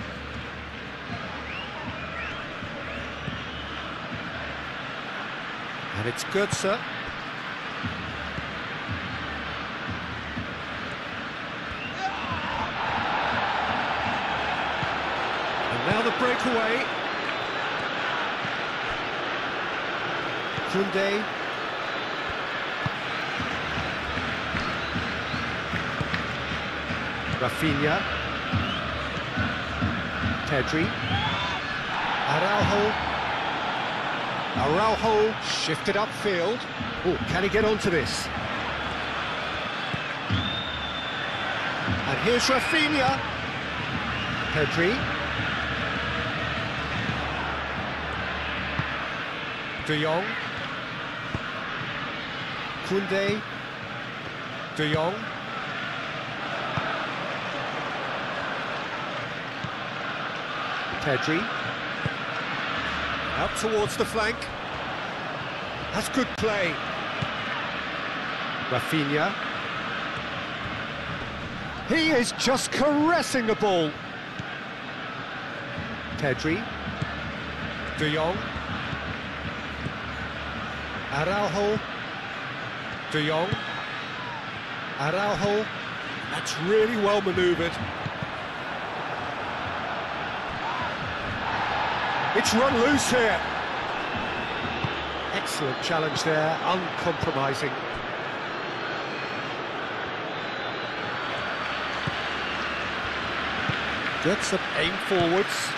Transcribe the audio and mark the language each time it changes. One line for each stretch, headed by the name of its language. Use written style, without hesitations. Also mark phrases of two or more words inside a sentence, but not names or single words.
English: And it's Götze. And now the breakaway. Koundé. Rafinha. Pedri. Araujo shifted upfield. Oh, can he get onto this? And here's Rafinha. Pedri. De Jong. Koundé. De Jong. Pedri. Out towards the flank. That's good play. Rafinha. He is just caressing the ball. Pedri. De Jong. Araujo. De Jong. Araujo. That's really well manoeuvred. It's run loose here. Excellent challenge there, uncompromising. Gets aim forwards.